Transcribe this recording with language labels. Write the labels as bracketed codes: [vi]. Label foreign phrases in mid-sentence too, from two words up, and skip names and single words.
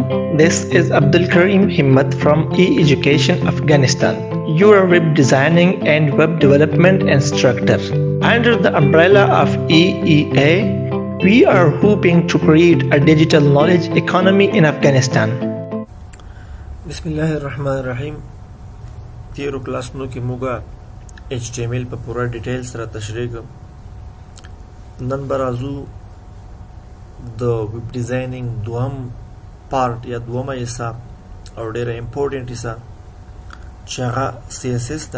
[en] This is Abdul Karim Himmat from E-Education Afghanistan, your web designing and web development instructor. Under the umbrella of EEA, we are hoping to create a digital knowledge economy in Afghanistan. [ps] बिस्मिल्लाहिर्रहमानिर्रहीम تېرو کلاسونو کې موږ HTML په پوره ډیټیل سره تشریح کوم. نن برازو د [en] web designing [ps] دوهم پارت یا دومه حصہ او ډیره امپورټنت حصہ چې هغه CSS ده.